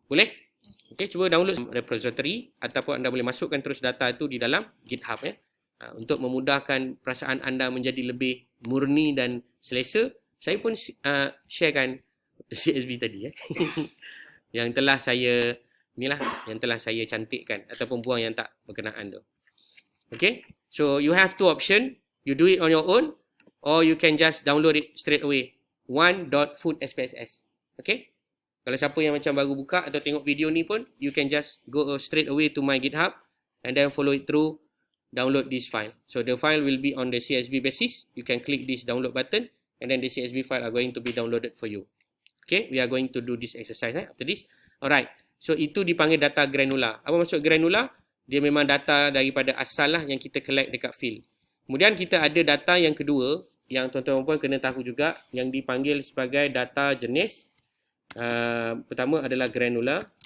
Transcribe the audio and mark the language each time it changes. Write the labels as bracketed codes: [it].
[ms] Boleh? Okay, cuba download repository ataupun anda boleh masukkan terus data itu di dalam GitHub untuk memudahkan perasaan anda menjadi lebih murni dan selesa. Saya pun sharekan CSV tadi yang telah saya cantikkan ataupun buang yang tak berkenaan tu. [en] Okay, so you have two option. You do it on your own or you can just download it straight away. 1.food.spss. Okay, [ms] kalau siapa yang macam baru buka atau tengok video ni pun, [en] you can just go straight away to my GitHub and then follow it through, download this file. So the file will be on the CSV basis. You can click this download button and then the CSV file are going to be downloaded for you. Okay, we are going to do this exercise after this. [ms] Alright, so itu dipanggil data granular. Apa maksud granular? Dia memang data daripada asal lah yang kita collect dekat field. Kemudian kita ada data yang kedua, yang tuan-tuan pun kena tahu juga, yang dipanggil sebagai data jenis. Pertama adalah granular.